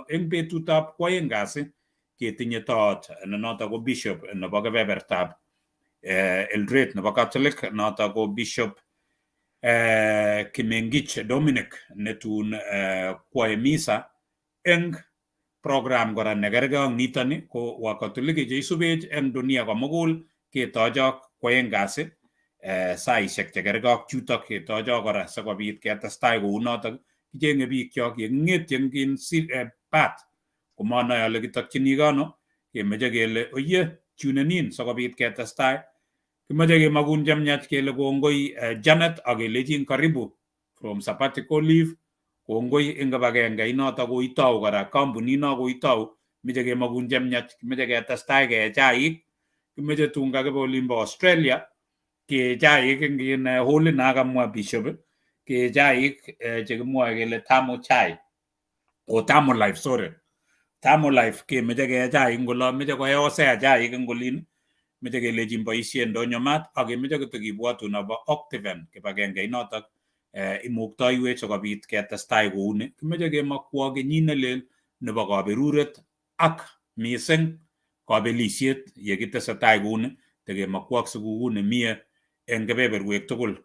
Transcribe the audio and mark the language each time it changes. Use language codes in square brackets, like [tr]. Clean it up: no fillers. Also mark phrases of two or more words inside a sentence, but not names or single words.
[kln] Eng betutab kwoeng kasi ketinye toot ne notok ko bishop nebo kebebertab Eldoret nebo Catholic, notok ko Bishop Kimengich Dominic netun kwae misa eng program kora nekergei ak nitoni ko Wakatoliki cheisubech eng dunia komugul ketochok kwoeng kasi saishek chekergei ak chutok ketochok kora sikobit ketestai kou notok. Kicheng'e biik chok yeking'etyi eng pat komanoe ale kitokchini ano kemeche kele oyie tunenin sikobit ketestai. Kimeche kemakun chemnyach kele kongoi Janet ak kelejin karibu [en] from sabbatical leave. [kln] Kongoi eng kibagenge inotok koitou kora kampunit no koitou. Meche kemakun chemnyach, kimeche ketestai kee chaik, kimeche tun kakibe olimbo Australia kee chaik eng holit na kamwa Bishop kee chaik chekimwoe kele thermal chai o [en] thermal life, sorry. Thermal life [kln] kemeche kee chaik ngolo, meche koe Hosea chaik eng olin, meche kelejin boisie ndonyo mat ak kemeche kotekibwatun abo Octaven kibagenge inotok imuktoiwech sikobit ketestai kouni. Kimeche kemakwo kenyit ne lel nebo kaberuret ak mising kabelisiet yekitesetai kouni tekemakwo ak sikukuu nemie eng kebeberwek tugul.